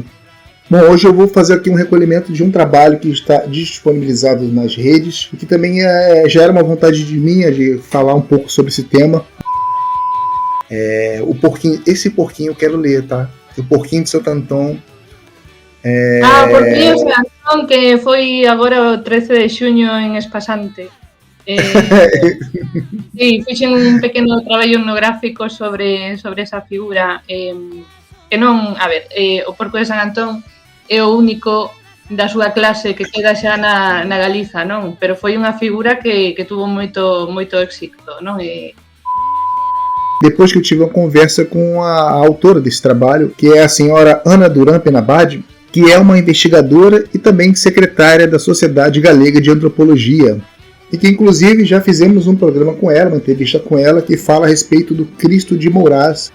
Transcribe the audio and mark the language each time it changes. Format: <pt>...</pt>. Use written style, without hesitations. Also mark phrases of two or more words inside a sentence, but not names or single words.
<pt>Bom, hoje eu vou fazer aqui um recolhimento de um trabalho que está disponibilizado nas redes e que também gera uma vontade de minha de falar um pouco sobre esse tema. Esse porquinho eu quero ler, tá? O Porquinho de Santo Antão. O Porquinho de Santo Antão, que foi agora o 13 de junho em Espasante.</pt> <gl>Sí, fixe un pequeno traballo etnográfico sobre esa figura. Que non, o Porco de San Antón é o único da súa clase que queda xa na Galiza, non? Pero foi unha figura que tuvo moito éxito, non?</gl> <pt>Depois que eu tive uma conversa com a autora desse trabalho, que é a senhora Ana Duran Penabade, que é uma investigadora e também secretária da Sociedade Galega de Antropologia, e que inclusive já fizemos um programa com ela, uma entrevista com ela, que fala a respeito do Cristo de Mourás.</pt>